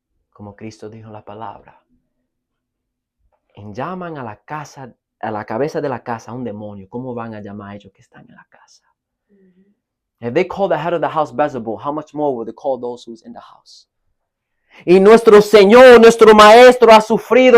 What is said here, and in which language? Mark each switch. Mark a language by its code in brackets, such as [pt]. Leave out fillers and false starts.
[es] Como Cristo dijo en la palabra, llaman a la cabeza de la casa a un demonio. ¿Cómo van a llamar a ellos que están en la casa? [en] If they call the head of the house Beelzebul, how much more will they call those who's in the house? [es] Y nuestro Señor, nuestro Maestro ha sufrido.